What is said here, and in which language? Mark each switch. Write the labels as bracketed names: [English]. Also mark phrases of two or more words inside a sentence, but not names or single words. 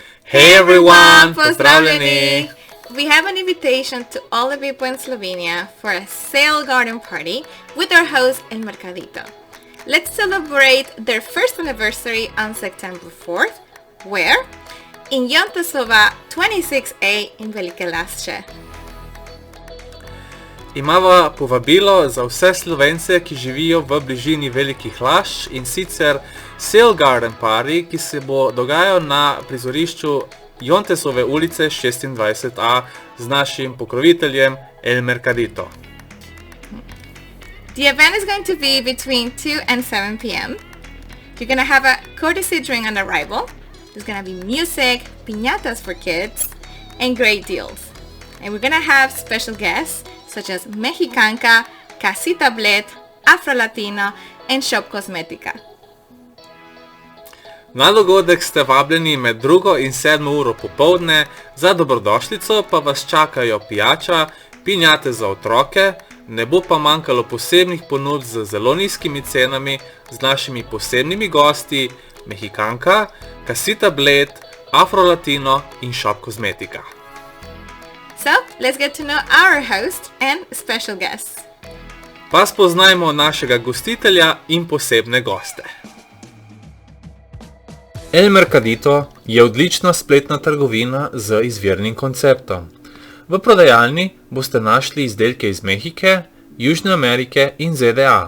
[English] Hey everyone! Pozdravljeni! We have an invitation to all the people in Slovenia for a sale garden party with our host El Mercadito. Let's celebrate their first anniversary on September 4th, where? In Jontesova 26A in Velike Lašče. [Slovenian] Imava povabilo za vse Slovence, ki živijo v bližini Velikih Lašč, in sicer Sale Garden Party, ki se bo dogajal na prizorišču Jontesove ulice 26A z našim pokroviteljem El Mercadito. [English] The event is going to be between 2 and 7 p.m. You're going to have a courtesy drink on arrival. There's going to be music, piñatas for kids, and great deals. And we're going to have special guests such as Mexicanka, Casita Bled, Afro Latino, and Shop Cosmetica. [Slovenian] Na dogodek ste vabljeni med 2 in 7 uro popoldne, za dobrodošlico pa vas čakajo pijača, piñate za otroke, ne bo pa manjkalo posebnih ponudb z zelo nizkimi cenami z našimi posebnimi gosti Mexicanka, Casita Bled, Afro Latino in Shop Cosmetica. [English] So, let's get to know our host and special guests. [Slovenian] Pa spoznajmo našega gostitelja in posebne goste. El Mercadito je odlična spletna trgovina z izvirnim konceptom. V prodajalni boste našli izdelke iz Mehike, Južne Amerike in ZDA.